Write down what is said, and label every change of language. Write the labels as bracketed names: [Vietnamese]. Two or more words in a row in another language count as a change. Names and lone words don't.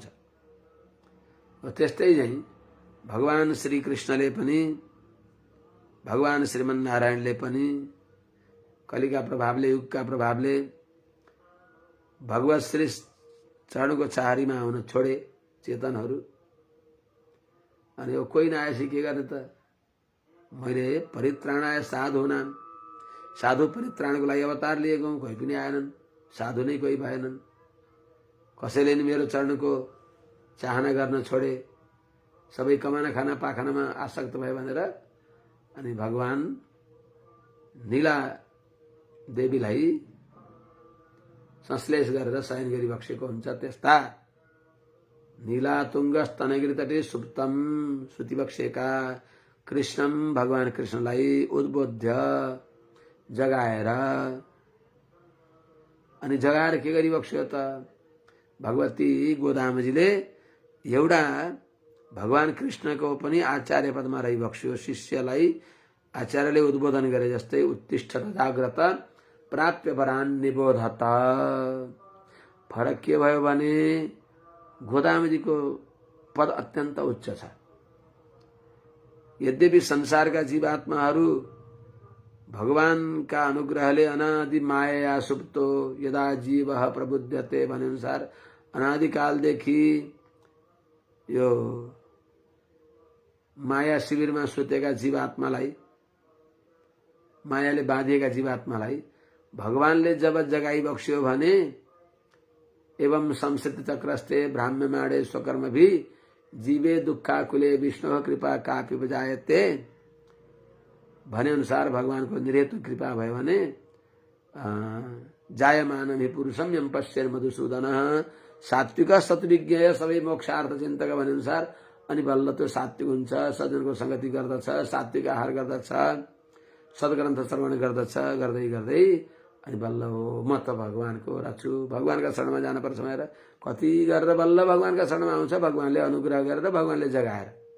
[Nepali] त्यस्तै चाहिँ भगवान श्री कृष्णले पनि भगवान श्रीमन्नारायणले पनि कलिका प्रभावले युगका प्रभावले भगवत श्री चरणको चाहरीमा आउन छोडे चेतनहरू। अनि यो कोही नआएपछि के गर्ने त? मैले [Sanskrit] परित्राणाय साधूनाम, [Nepali] साधु परित्राणको लागि अवतार लिएको कोही पनि आएनन्, साधु नै कोही भएनन्, कसैले नि मेरो चरणको चाहना गर्न छोडे, सबै कमाना खाना पाखानामा आसक्त भयो भनेर अनि भगवान नीला देवीलाई संश्लेष गरेर शयन गरी बक्सेको हुन्छ। त्यस्ता [Sanskrit] नीला तुङ्गस्तनगिरी तटे सुप्तम [Nepali] सुति बक्सेका कृष्णम भगवान कृष्णलाई उद्बोध्य जगाएर, अनि जगाएर के गरी बक्स्यो त? भगवती गोदामजीले एउटा भगवान कृष्णको पनि आचार्य पदमा रही बक्स्यो। शिष्यलाई आचार्यले उद्बोधन गरे जस्तै [Sanskrit] उत्तिष्ठ जाग्रत प्राप्य वरान निबोधत। [Nepali] फरक के भयो भने गोदामजीको पद अत्यन्त उच्च छ। यद्यपि संसारका जीवात्माहरू भगवानका अनुग्रहले [Sanskrit] अनादि माया सुप्तो यदा जीव प्रबुध्यते [Nepali] भने अनुसार अनादिकालदेखि यो माया शिविरमा सुतेका जीवात्मालाई, मायाले बाँधिएका जीवात्मालाई भगवानले जब जगाई बक्स्यो भने [Sanskrit] एवं संस्कृति चक्रस्ते ब्राह्म्यमाणे स्वकर्म भी जीवे दुःखाकुले विष्णु कृपा कापि बजायते [Nepali] भने अनुसार भगवानको निरेतु कृपा भयो भने [Sanskrit] जायमानम हि पुरुषम यम पश्येन मधुसूदन सात्विक सत्विज्ञ सबै मोक्षार्थ चिन्तक [Nepali] भने अनुसार अनि बल्ल त्यो सात्विक हुन्छ, सज्जनको संगति गर्दछ, सात्विक आहार गर्दछ, सद्ग्रन्थ श्रवण गर्दछ, गर्दै गर्दै अनि बल्ल हो म त भगवानको रछु, भगवानका शरणमा जानुपर्छ भनेर कति गरेर बल्ल भगवानका शरणमा आउँछ, भगवानले अनुग्रह गरेर भगवानले जगाएर।